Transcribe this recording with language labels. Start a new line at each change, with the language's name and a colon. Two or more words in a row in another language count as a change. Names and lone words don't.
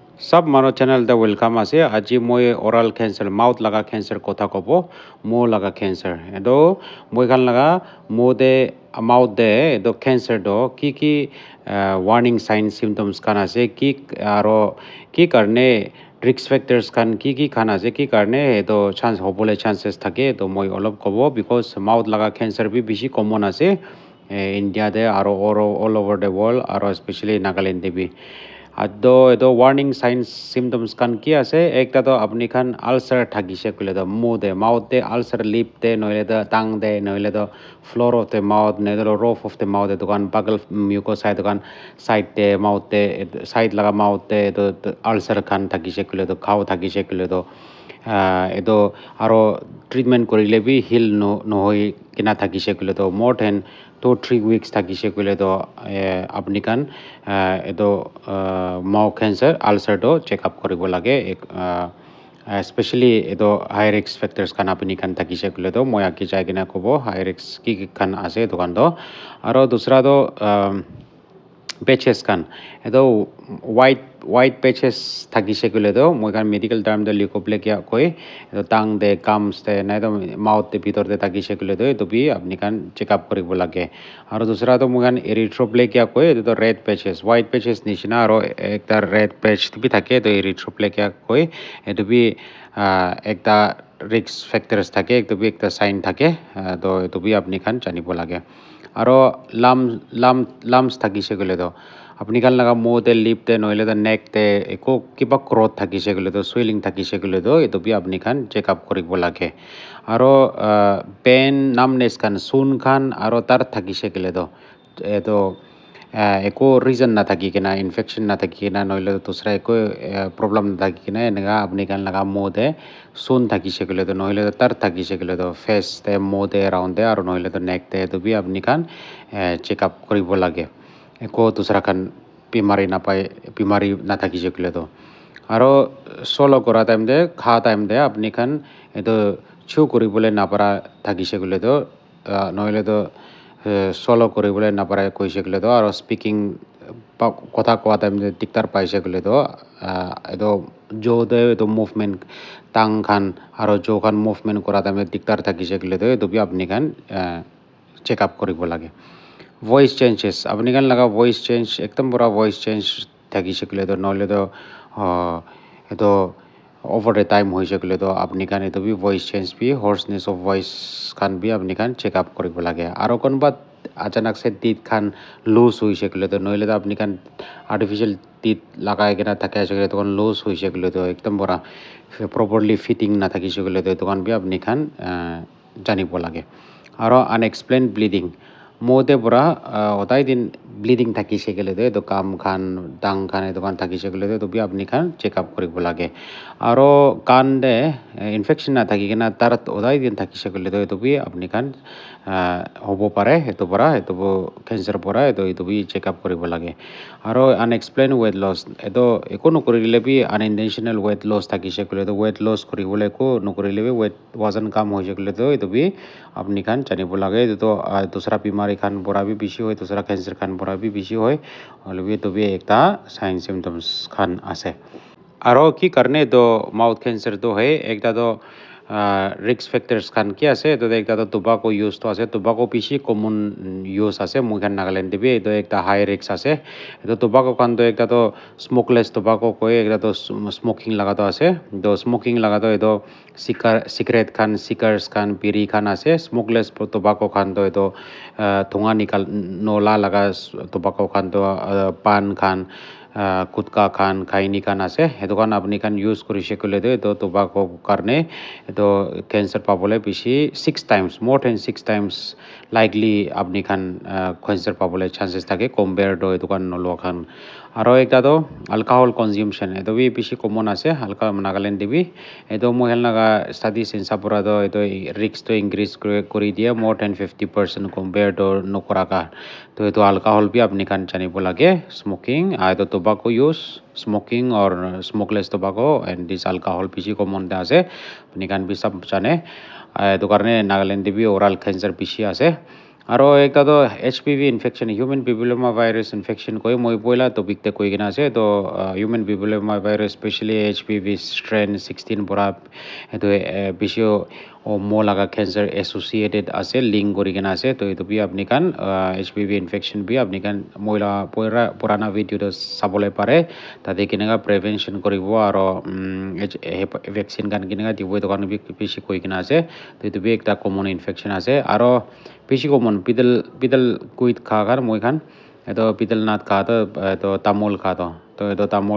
Naga Pidgin: Sub Mano channel the welcome ase aji moi
English: oral cancer mouth
Naga Pidgin: laga cancer kotha kobo mo laga cancer edo moi khan laga mo de mouth de edo cancer do ki
English: warning signs symptoms
Naga Pidgin: kan ase ki aro ki karne
English: risk factors
Naga Pidgin: kan ki khan ase ki karne edo chance hobole chances thake to moi olop kobo
English: because mouth
Naga Pidgin: laga cancer bi bishi common ase India de aro
English: all over the world
Naga Pidgin: aro especially Nagaland de bi ado edo
English: warning signs symptoms
Naga Pidgin: kan ki ase ekta to apni khan ulcer thakise kule to mu de mouth de ulcer lip de noile to tang de noile to
English: floor of the mouth
Naga Pidgin: noile to
English: roof of the mouth
Naga Pidgin: edokan bagal mucosa edokan side de mouth de side laga mouth de to ulcer khan thakise kule to khao thakise kule to edo aro treatment korile bi heal no hoi kina thakise kule to
English: more than 2-3 weeks
Naga Pidgin: thakise kule to apni kan edo
English: mouth cancer ulcer
Naga Pidgin: do
English: check up
Naga Pidgin: koribo lage especially edo
English: high risk factors
Naga Pidgin: kan apni kan thakise kule to moi aki jai kina kobo
English: high risk
Naga Pidgin: ki kan ase dokan do aro dusra do patches kan edo
English: white patches
Naga Pidgin: thakise kule do moi kan
English: medical term
Naga Pidgin: de leukoplakia koi edo tang de gums de na edo mouth de bitor de thakise kule do edo bi apni kan
English: check up
Naga Pidgin: koribo lage aro dusra to moi kan erythroplakia koi edo
English: red patches white patches
Naga Pidgin: nishina aro ekta
English: red patch
Naga Pidgin: bi thake edo erythroplakia koi edo bi ekta
English: risk factors
Naga Pidgin: thake edo bi ekta sign thake to edo bi apni kan janibo lage aro lumps thakise kole to apni kan laga mo de lip de noile to neck de eko kiba growth thakise kole to swelling thakise kole to eto bi apni kan
English: check up
Naga Pidgin: koribo lage aro
English: pain numbness
Naga Pidgin: kan sun khan aro tar thakise kole to eto eko reason na thaki kena infection na thaki kena noile dusra eko problem na thaki kena enega apni kan laga mo de sun thakise kole to noile tar thakise kole to face de mo de around de aro noile to neck de eto bi apni kan
English: check up
Naga Pidgin: koribo lage eko dusra kan bimari na pai bimari na thakise kole to aro solo kora time de kha time de apni kan eto chew koribole na para thakise kole to noile to solo koribole na para koise kole to aro speaking কথা কোৱা টাইম দিগদাৰ পাইছে কলে তো এটো জো দে এটো মুভমেন্ট টাং খান আৰু জো খান মুভমেন্ট কৰা টাইম দিগদাৰ থাকিছে কলে তো এটো বি আপনি খান
English: check up
Naga Pidgin: কৰিব লাগে
English: voice changes
Naga Pidgin: আপনি খান লাগা
English: voice change
Naga Pidgin: একদম পুরা
English: voice change
Naga Pidgin: থাকিছে কলে তো নহলে তো এটো
English: over the time
Naga Pidgin: hoise kole to apni kan eto bi
English: voice change
Naga Pidgin: bi
English: hoarseness of voice
Naga Pidgin: kan bi apni kan
English: check up
Naga Pidgin: koribo lage aro konba achanak se teeth khan loose hoise kole to noile to apni kan
English: artificial teeth
Naga Pidgin: lagai kena thake ase kole to loose hoise kole to ekdom bora
English: properly fitting
Naga Pidgin: na thakise kole to kan bi apni kan janibo lage aro
English: unexplained bleeding
Naga Pidgin: mode bora otai din bleeding thakise kole to kam khan dang khan eto kan thakise kole to bi apni kan
English: check up
Naga Pidgin: koribo lage aro kan de infection na thaki kena tar odai din thakise kole to eto bi apni kan hobo pare eto bora eto cancer bora eto bi check up koribo lage aro
English: unexplained weight loss
Naga Pidgin: eto ekono korile bi
English: unintentional weight loss
Naga Pidgin: thakise kole to
English: weight loss
Naga Pidgin: koribole ko nokorile bi weight wajan kam hoise kole to eto bi apni kan janibo lage eto dusra bimari khan bora bi bishi hoy dusra cancer khan bora bi bishi hoy holbi to bi ekta
English: sign symptoms
Naga Pidgin: khan ase aro ki karne to
English: mouth cancer
Naga Pidgin: to hai ekta to
English: risk factors
Naga Pidgin: khan ki ase to ekta to
English: tobacco use
Naga Pidgin: to ase tobacco bishi common use ase moi khan Nagaland de bi to ekta
English: high risk
Naga Pidgin: ase to tobacco khan to ekta to
English: smokeless tobacco
Naga Pidgin: koi ekta to smoking laga to ase to smoking laga to eto cigarette khan cigars khan biri khan ase
English: smokeless tobacco
Naga Pidgin: khan to eto thunga nikal nola laga tobacco khan to pan khan kutka khan khaini khan ase eto kan apni kan use korise kole to tobacco karne eto cancer pabole bishi
English: 6 times more than 6 times likely
Naga Pidgin: apni khan cancer pabole chances thake
English: compared to
Naga Pidgin: eto kan nolo khan aro ekta to
English: alcohol consumption
Naga Pidgin: eto bi bishi common ase halka Nagaland de bi eto moi laga study sense pura to eto
English: risk to increase
Naga Pidgin: kori dia
English: more than 50% compared to
Naga Pidgin: nokora ka to eto alcohol bi apni kan janibo lage smoking eto
English: tobacco use smoking or smokeless tobacco and this alcohol
Naga Pidgin: bishi common da ase apni kan bi sab jane eto karne Nagaland de bi
English: oral cancer
Naga Pidgin: bishi ase আৰু একটা তো
English: HPV infection human papilloma virus infection
Naga Pidgin: কই মই পয়লা টপিকতে কই কিনা আছে তো
English: human papilloma virus specially HPV strain 16
Naga Pidgin: পৰা এটো বেছিও ও মো লাগা
English: cancer associated
Naga Pidgin: আছে লিঙ্ক করি কিনা আছে তো এটো বি আপনি কান
English: HPV infection
Naga Pidgin: বি আপনি কান মহিলা পুরানা ভিডিওটো চাবলৈ পাৰে তাতে কেনেকা প্ৰিভেনশন কৰিব আৰু ভ্যাকসিন কান কেনেকা দিব এটো কান বেছি কই কিনা আছে তো এটো বি একটা
English: common infection
Naga Pidgin: আছে আৰু বেশি কমন পিতল কুইত খা খার মই খান এতো পিতল নাথ খা তো তামোল খা তো এতো তামোল